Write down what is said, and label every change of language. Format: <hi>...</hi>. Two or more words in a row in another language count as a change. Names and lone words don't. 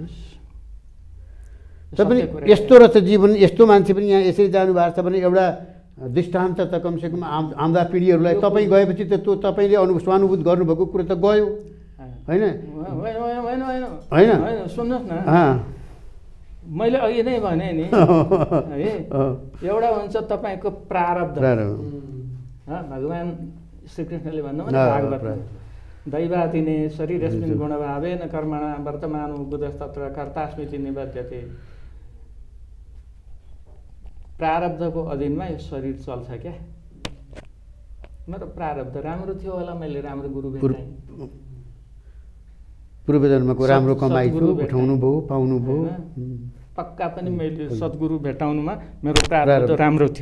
<ne>तपाईँ यस्तो रहेछ जीवन, यस्तो मान्छे पनि यहाँ यसरी जानु भएको छ भने एउटा दृष्टान्त त कमसेकम आउँदा पिँढीहरूलाई तपाईँ गएपछि त त्यो तपाईँले स्वानुभूत गर्नुभएको कुरो त गयो, होइन? होइन, सुन्नुहोस् न, मैले अघि नै भने नि, है? एउटा हुन्छ तपाईँको प्रारब्ध। भगवान् श्रीकृष्णले भन्नुभयो भागवत,</ne> <sa>दैवातिने शरीरस्मिन् गुणभावेन कर्मणा वर्तमानो बुधस्तत्र कर्तास्मिति निबध्यते।</sa> <ne>प्रारब्धको अधीनमा यो शरीर चल्छ क्या। मेरो प्रारब्ध राम्रो थियो होला, मैले राम्रो गुरु भेटाएँ, पूर्वजन्मको राम्रो कमाइ उठाउनु भयो, पाउनु भयो। पक्का पनि मैले सद्गुरु भेटाउनुमा मेरो प्रारब्ध राम्रो थियो।</ne>